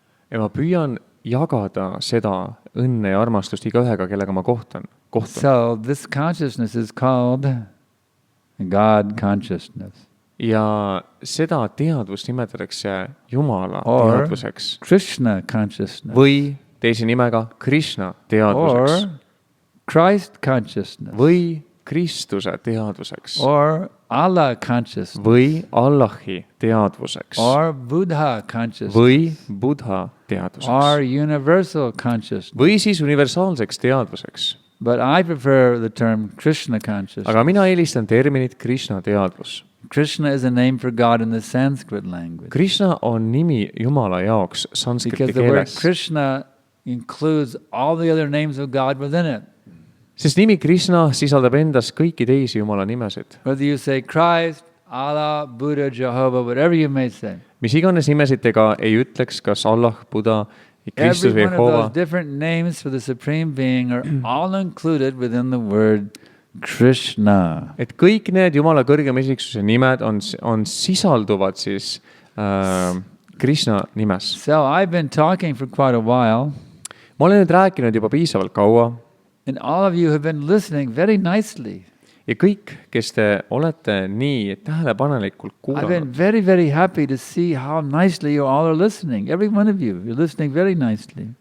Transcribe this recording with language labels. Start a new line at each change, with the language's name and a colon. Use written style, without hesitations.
Estonian: Ja ma püüan jagada seda õnne ja armastust igaühega, kellega ma kohtun.
English: So this consciousness is called God consciousness.
Estonian: Ja seda teadvust nimetatakse Jumala
English: Or
Estonian: teadvuseks.
English: Krishna consciousness.
Estonian: Või teise nimega Krishna teadvuseks.
English: Or Christ consciousness.
Estonian: Või Kristuse teadvuseks.
English: Or Allah consciousness.
Estonian: Või Allahi teadvuseks.
English: Or Buddha consciousness.
Estonian: Või Buddha teadvuseks.
English: Or universal consciousness.
Estonian: Või siis universaalseks teadvuseks.
English: But I prefer the term Krishna consciousness.
Estonian: Aga mina eelistan terminit Krishna teadvus.
English: Krishna is a name for God in the Sanskrit language.
Estonian: Krishna on nimi Jumala jaoks sanskriti
English: Because the word
Estonian: keeles.
English: Krishna includes all the other names of God within it.
Estonian: Sest nimi Krishna sisaldab endas kõiki teisi Jumala nimesid.
English: Whether you say Christ, Allah, Buddha, Jehovah, whatever you may say.
Estonian: Mis iganes nimesid te ka ei ütleks, kas Allah, Buddha, Kristus
English: Every
Estonian: või
English: one of those
Estonian: Jehova.
English: different names for the Supreme Being are all included within the word Krishna.
Estonian: Et kõik need Jumala kõrgema isiksuse nimed on sisalduvad siis Krishna nimes.
English: So I've been talking for quite a while,
Estonian: Ma olen nüüd rääkinud juba piisavalt kaua
English: and all of you have been listening very nicely.
Estonian: ja kõik, kes te olete nii tähelepanelikult
English: I've been
Estonian: kuulanud,
English: very, very happy to see how nicely you all are listening. Every one of you, you're listening very nicely.